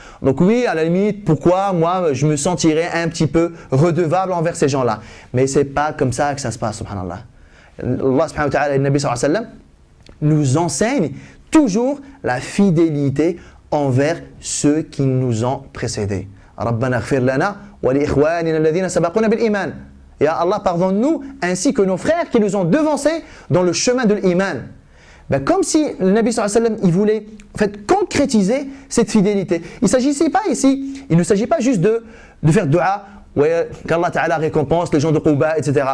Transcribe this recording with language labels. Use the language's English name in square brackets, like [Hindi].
[French] Donc oui, à la limite, pourquoi moi je me sentirais un petit peu redevable envers ces gens-là. Mais ce n'est pas comme ça que ça se passe, subhanallah. Allah subhanahu wa ta'ala et le Nabi sallallahu alayhi wa sallam nous enseigne toujours la fidélité envers ceux qui nous ont précédés. [Arabic] ربنا اغفر لنا ولإخواننا الذين سبقونا بالإيمان. [French] Ya Allah, pardonne-nous ainsi que nos frères qui nous ont devancés dans le chemin de l'iman. Ben, comme si le Nabi sallallahu alayhi wa sallam, il voulait en fait concrétiser cette fidélité. Il ne s'agit pas juste de faire dua, ouais, qu'Allah Ta'ala récompense les gens de Quba, etc.